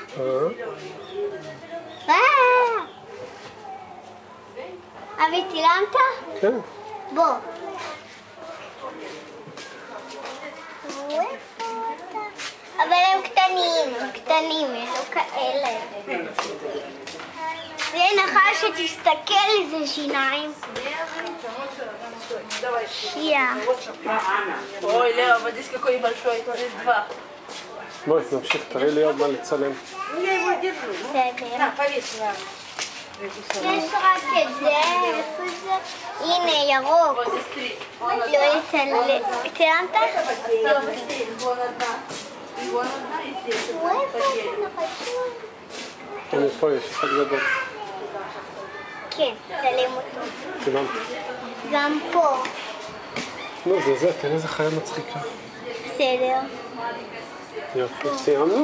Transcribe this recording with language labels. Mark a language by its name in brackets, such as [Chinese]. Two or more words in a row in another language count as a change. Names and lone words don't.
[Hebrew] אבי, צילמת? כן. בוא. אבל הם קטנים, יש לו כאלה. זה נחש שתסתכל איזה שיניים. [Russian] Ой, Лео, води с какой большой, то есть два. [Hebrew] בואי, נמשיך, תראי לי עוד מה לצלם. [Russian] Я его держу. [Hebrew] בסדר. [Russian] На, повесь на [Hebrew] יש רק את זה, איפה זה? הנה, ירוק. [Russian] Вот здесь три. [Hebrew] לא יצלם. צילמת? [Russian] Быстрее, вон одна. И вон одна, и здесь. [Hebrew] איפה זה נחשון? הנה, פה יש אחד גדול. כן, צלם אותו. צילמת. גם פה. נו, זה, תראה איזה חיה מצחיקה. בסדר. יופי, סיימנו?